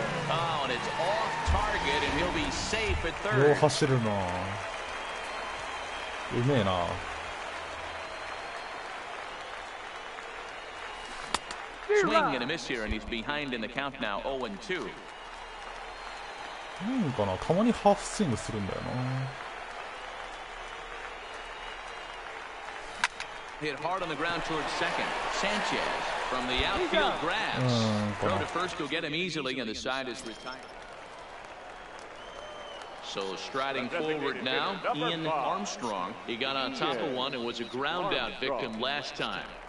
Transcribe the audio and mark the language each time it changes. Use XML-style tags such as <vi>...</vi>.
<en>Oh, and it's off target, and he'll be safe at</en> <ja>よう</ja> <en>third.</en> <ja>走るな。うめえな。</ja> <en>Swing and a miss here, and he's behind in the count now, 0-2.</en> <ja>なんかな、たまにハーフスイングするんだよな。</ja> <en>Hit hard on the ground towards second. Sanchez from the outfield grabs. Throw to first will get him easily, and the side is retired. So striding forward now, Ian Armstrong. He got on top of one and was a ground out victim last time.</en>